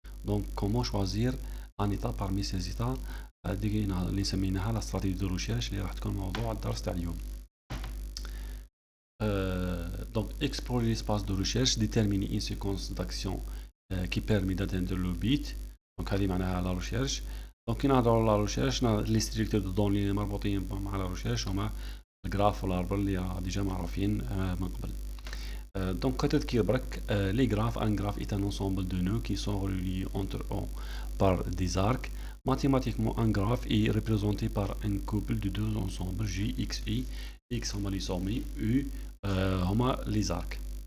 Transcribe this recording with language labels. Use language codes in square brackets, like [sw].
[fr] Donc, comment choisir un état parmi ces états [ar] اللي نسميناها [fr] la stratégie de recherche [ar] اللي راح تكون موضوع الدرس تاع اليوم. [fr] Donc, explorer l'espace de recherche, déterminer une séquence d'actions qui permet d'atteindre le but. Donc, هذه معناها la recherche. [ar] Donc, كي نهضروا على la recherche, [fr] les structures de données [ar] اللي مربوطين مع la recherche هما الجراف والاربر اللي ديجا معروفين من قبل. [fr] Donc, [ar] كتذكير برك, [fr] les graphes, un graphe est un ensemble de nœuds qui sont reliés entre eux par des arcs. Mathématiquement, un graphe est représenté par un couple de deux ensembles J, X, Y. X هما les sommets, U هما les arcs.